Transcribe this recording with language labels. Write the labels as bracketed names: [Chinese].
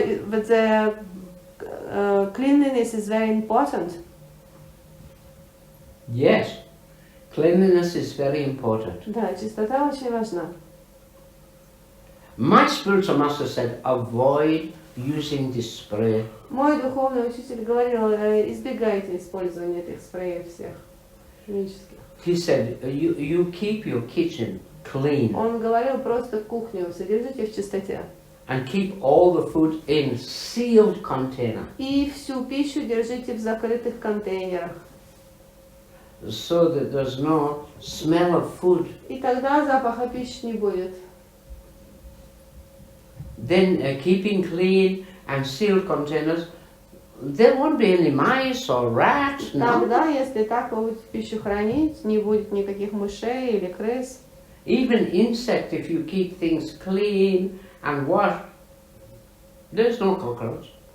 [English] but the cleanliness is very important. Yes, cleanliness is very important. [Russian] Да, чистота очень важна. [English] My spiritual master said, avoid using this spray. [Russian] Мой духовный учитель говорил, избегайте использования этих спреев всех химических. [English] He said, you keep your kitchen clean [Russian] Он говорил, просто кухню содержите в чистоте. [English] and keep all the food in sealed container [Russian] И всю пищу держите в закрытых контейнерах. [English] so that there's no smell of food. [Russian] И тогда запаха пищи не будет. [English] Then keeping clean and sealed containers, there won't be any mice or rats, no. [Russian] Тогда, если так вы будете пищу хранить, не будет никаких мышей или крыс. [English] Even insect, if you keep things clean and washed, there's no cockroach.